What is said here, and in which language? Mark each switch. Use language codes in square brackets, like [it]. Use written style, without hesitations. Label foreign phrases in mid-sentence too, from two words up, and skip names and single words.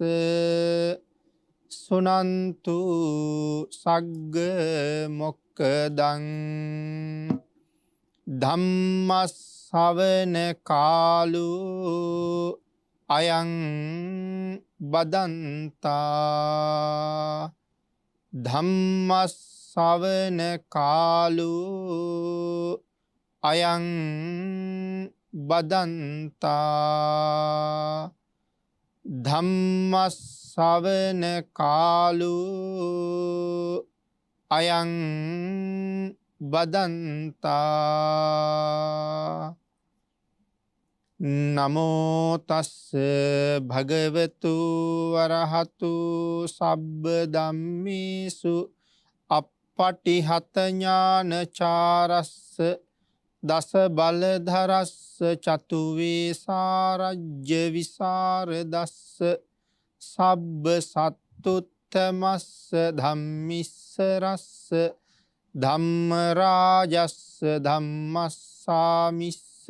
[pi] සුනන්තු සග්ග මොක්කදං ධම්මස්සවන කාලෝ අයං බදන්තා ධම්මස්සවන කාලෝ අයං බදන්තා ධම්මස්සවන කාලෝ අයං බදන්තා නමෝ තස්ස භගවතු වරහතු සබ්බ ධම්මේසු අප්පටිහත ඥානචාරස්ස දස බලධරස්ස චතු වේසාරජ්‍ය විසරදස්ස සබ්බ සත්තුත්තමස්ස ධම්මිස්සරස්ස ධම්ම රාජස්ස ධම්මස්සාමිස්ස